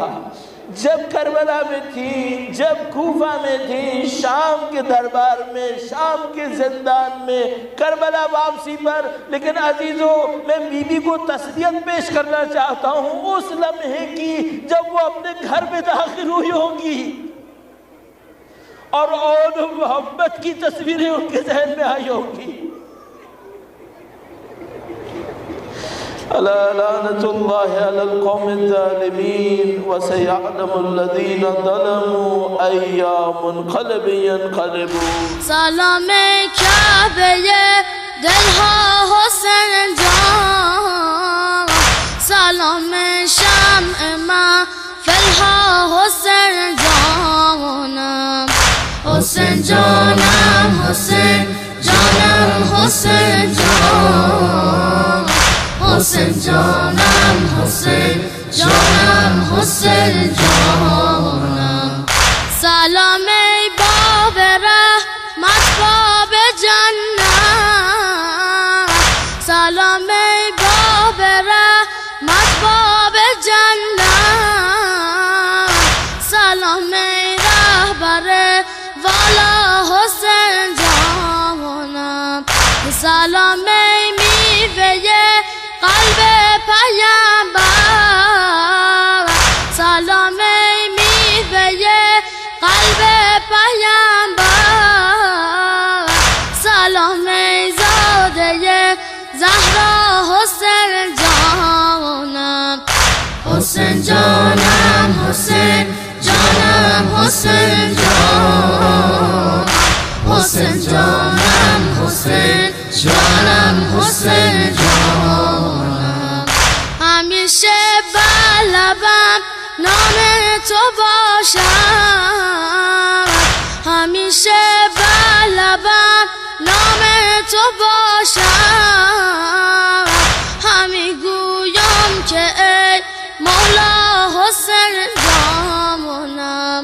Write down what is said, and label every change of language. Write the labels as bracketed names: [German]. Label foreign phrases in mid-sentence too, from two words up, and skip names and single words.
[Urdu] جب کربلا میں تھی، جب کوفہ میں تھی، شام کے دربار میں، شام کے زندان میں، کربلا واپسی پر، لیکن عزیزوں میں بی بی کو تسلیت پیش کرنا چاہتا ہوں اس لمحے کی جب وہ اپنے گھر میں داخل ہوئی ہوں گی اور محبت کی تصویریں ان کے ذہن میں آئی ہوں گی۔ [Arabic] ألا لعنة الله على القوم الظالمين وسيعلم الذين ظلموا أي منقلب ينقلبون۔ [Persian] سلام کعبه دلها حسین جان، سلام شمع محفلها حسین جانم، حسین جانم، حسین جانم، حسین جانم، حسین جانم، حسین جانم، حسین جانم۔ سلام ای باب رحمت، باب جنت، سلام ای باب رحمت، باب جنت، سلام ای رهبر والا حسین جانم، سلام ای میوه قلب پیامبر، سلام ای میوه قلب پیامبر، سلام ای زاده زهرا حسین جانم، حسین جانم، حسین جانم، حسین جانم، حسین جانم، حسین جانم، حسین جانم۔ همیشه بلبم نام تو باشم، همیشه بلبم نام تو باشم، همی گویم که ای مولا حسین جانم،